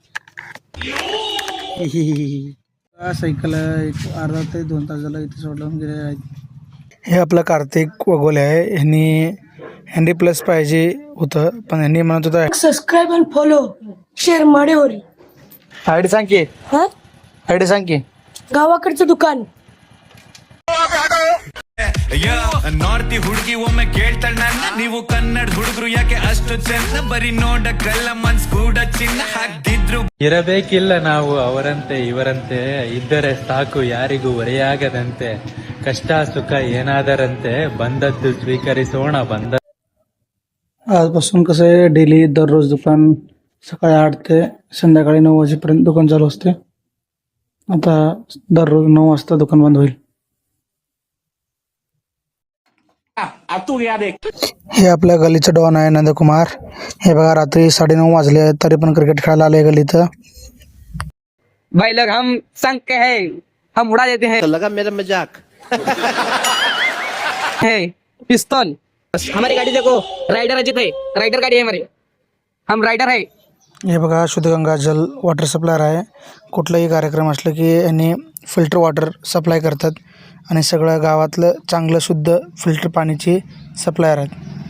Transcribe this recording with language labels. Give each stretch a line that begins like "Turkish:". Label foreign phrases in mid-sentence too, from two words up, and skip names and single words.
Marathi: सायकल एक अर्धा ते 2 तास झालं इथे सोडून गेले आहेत. हे आपलं कार्तिक वगोले आहे. ह्यांनी हँडी प्लस पाहिजे होतं पण ह्यांनी म्हणत होता
English: subscribe and follow share माडेवरी.
Marathi: आयडी सांग की. हा आयडी सांग की. गावाकडचं दुकान.
Kannada: ನಾರ್ತಿ ಹುಡುಗಿ ಒಮ್ಮೆ ಕೇಳ್ತಾಳ ನನ್ನ ನೀವು ಕನ್ನಡ ಹುಡುಗರು ಯಾಕೆ ಅಷ್ಟು ಚೆನ್ನ ಬರೀ ನೋಡಕ್ಕಲ್ಲ ಮನ್ಸ್ ಕೂಡ ಚಿನ್ನ ಹಾಕ್ತಿದ್ರು ಇರಬೇಕಿಲ್ಲ ನಾವು ಅವರಂತೆ ಇವರಂತೆ ಇದ್ದರೆ ಸಾಕು ಯಾರಿಗೂ ಹೊರೆಯಾಗದಂತೆ ಕಷ್ಟ ಸುಖ ಏನಾದರಂತೆ ಬಂದದ್ದು ಸ್ವೀಕರಿಸೋಣ ಬಂದ
Marathi: आजपासून कसं आहे डेली दररोज दुकान सकाळी 8 ते संध्याकाळी 9 वाजेपर्यंत दुकान चालू असते. आता दररोज 9 वाजता दुकान बंद होईल. हे आपल्या गलीचं डॉन आहे नंदकुमार. हे बघा रात्री 9:30 वाजले आहेत तरी पण क्रिकेट खेळायला आले गलीत.
Hindi: भाई लोग हम संग के हैं, हम उड़ा देते हैं. तो लगा मेरा मजाक. है पिस्तौल. हमारी गाड़ी देखो, राइडर अजित है. राइडर गाड़ी है हमारी, हम राइडर है.
Marathi: हे बघा शुद्धगंगा जल
English: water supplier
Marathi: आहे. कुठलाही कार्यक्रम असलं की यांनी
English: filter water supply
Marathi: करतात आणि सगळं गावातलं चांगलं शुद्ध फिल्टर पाण्याची सप्लायर आहेत.